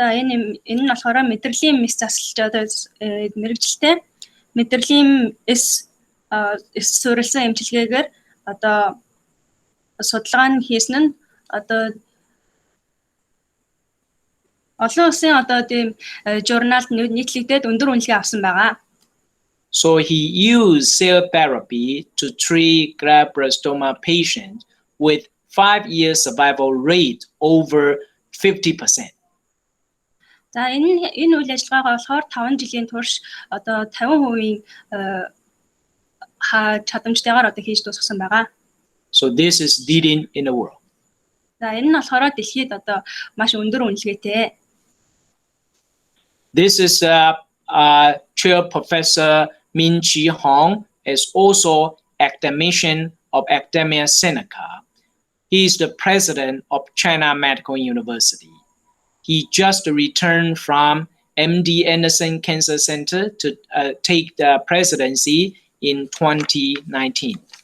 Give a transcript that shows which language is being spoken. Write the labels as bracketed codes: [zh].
[mn] Одоо энэ нь болохоор мэдрэлийн мэс засалчдаас мэрэгжилтэй мэдрэлийн суурилсан эмчилгээгээр одоо судалгаа нь хийсэн нь одоо олон улсын одоо тийм журналд нийтлэгдээд өндөр үнэлгээ авсан байгаа. [en] So he used cell therapy to treat glioblastoma patients with 5-year survival rate over 50%. [mn] За энэ үйл ажиллагаагаа болохоор 5 жилийн турш одоо 50% чадамжтайгаар одоо хийж дуусгасан байгаа. [en] So this is leading in the world. [mn] За энэ нь болохоор дэлхийд одоо маш өндөр үнэлгээтэй. [en] This is Chair Professor Min Chi Hong, is also academician of Academia Sinica. He is the president of China Medical University. He just returned from MD Anderson Cancer Center to take the presidency in 2019.